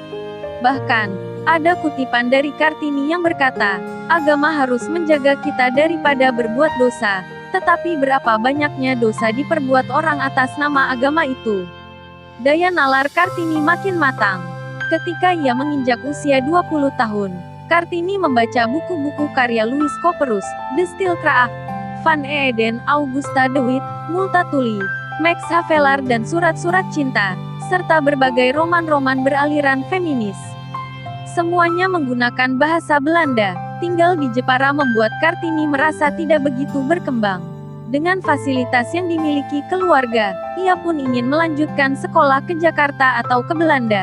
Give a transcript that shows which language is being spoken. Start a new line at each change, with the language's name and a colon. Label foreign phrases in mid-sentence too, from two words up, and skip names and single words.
Indonesian: Bahkan, ada kutipan dari Kartini yang berkata, agama harus menjaga kita daripada berbuat dosa, tetapi berapa banyaknya dosa diperbuat orang atas nama agama itu. Daya nalar Kartini makin matang. Ketika ia menginjak usia 20 tahun, Kartini membaca buku-buku karya Louis Couperus, De Stilkracht, Van Eeden, Augusta de Wit, Multatuli, Max Havelaar dan surat-surat cinta, serta berbagai roman-roman beraliran feminis. Semuanya menggunakan bahasa Belanda. Tinggal di Jepara membuat Kartini merasa tidak begitu berkembang. Dengan fasilitas yang dimiliki keluarga, ia pun ingin melanjutkan sekolah ke Jakarta atau ke Belanda.